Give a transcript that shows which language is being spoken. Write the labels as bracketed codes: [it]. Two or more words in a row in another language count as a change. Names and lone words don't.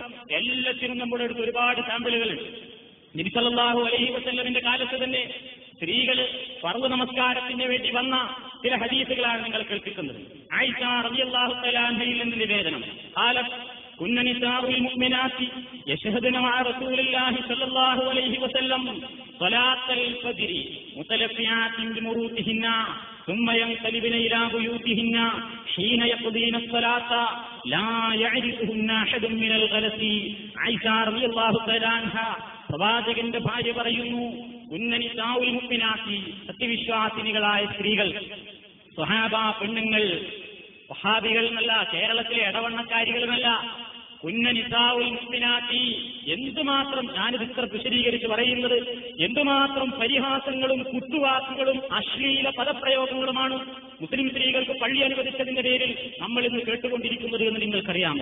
[ml] എല്ലാത്തിനും നമ്മുടെ അടുത്ത് ഒരുപാട് സാമ്പിളുകളുണ്ട്. നബി [ar] صلى الله عليه وسلم [ml] കാലത്ത് തന്നെ സ്ത്രീകൾ ഫർള് നമസ്കാരത്തിന് വേണ്ടി വന്ന ചില ഹദീസുകളാണ് നിങ്ങൾ കേൾക്കുന്നത്. [ar] عائشة رضي الله تعالى عنها [ml] നിന്ന് നിവേദനം, [ar] قالت كن نساء المؤمنات يشهدن مع رسول الله صلى الله عليه وسلم صلاة الفجر متلفعات بمروطهن ثم ينقلبن إلى بيوتهن حين يقضين الصلاة لا يعرفهن أحد من الغلس. عائشة رضي الله تعالى عنها [ml] പ്രവാചകന്റെ ഭാര്യ പറയുന്നു, [ar] كن نساء المؤمنات, [ml] സത്യവിശ്വാസിനികളായ സ്ത്രീകൾ, സ്വഹാബ പെണ്ണുങ്ങൾ, വഹാബികൾ എന്നല്ല, കേരളത്തിലെ ഇടവണ്ണക്കാരികളുമല്ല, [ar] كن نساء المؤمنات, [ml] എന്തുമാത്രം, ഞാനിത് ഇത്ര വിശദീകരിച്ച് പറയുന്നത്, എന്തുമാത്രം പരിഹാസങ്ങളും കുത്തുവാക്കുകളും അശ്ലീല പദപ്രയോഗങ്ങളുമാണ് മുസ്ലിം സ്ത്രീകൾക്ക് പള്ളി അനുവദിച്ചതിന്റെ പേരിൽ നമ്മൾ ഇന്ന് കേട്ടുകൊണ്ടിരിക്കുന്നത് എന്ന് നിങ്ങൾക്കറിയാമോ?